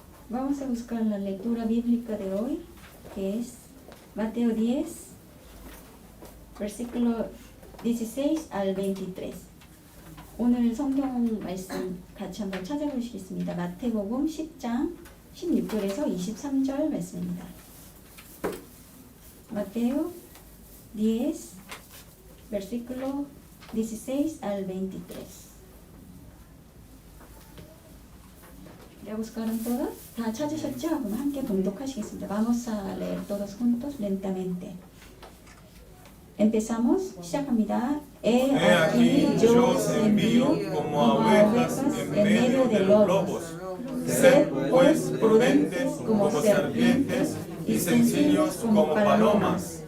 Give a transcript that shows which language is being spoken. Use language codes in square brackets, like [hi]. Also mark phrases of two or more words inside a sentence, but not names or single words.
[es] Vamos a buscar la lectura bíblica de hoy, que es Mateo 10, versículo 16 al 23. [ko] 오늘 성경 말씀 같이 한번 찾아보시겠습니다. 마태복음 10장 16절에서 23절 말씀입니다. [es] Mateo 10, versículo 16 al 23. ¿Ya buscaron todos? [ko] ¿다 찾으셨죠? 그럼 함께 봉독하시겠습니다. [es] Vamos a leer todos juntos lentamente. Empezamos. [ko] 시작합니다. [es] He aquí yo os envío como ovejas en medio de lobos. Sed pues prudentes como serpientes y sencillos como palomas.